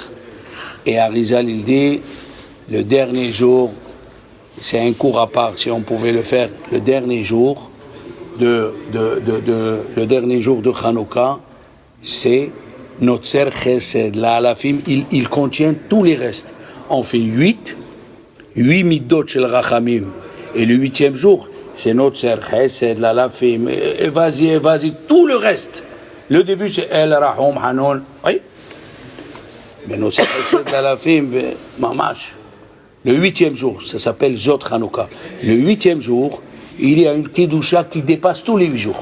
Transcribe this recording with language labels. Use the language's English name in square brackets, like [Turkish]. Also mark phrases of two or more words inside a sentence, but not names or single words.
[French] Et Arizal, il dit, le dernier jour, c'est un cours à part, si on pouvait le faire, le dernier jour de Chanukah, c'est [Hebrew] נוצר חסד לאלפים, [French] il contient tous les restes. On fait 8 [Hebrew] מדות של רחמים. [French] Et le 8e jour, c'est [Hebrew] נוצר חסד לאלפים, [French] et vas-y, tout le reste. Le début, c'est [Hebrew] אל רחום חנון. [French] Oui. Mais [Hebrew] נוצר חסד לאלפים ממש. [French] Le 8e jour, ça s'appelle [Hebrew] זאת חנוכה. [French] Le 8e jour, il y a une Kedusha qui dépasse tous les 8 jours.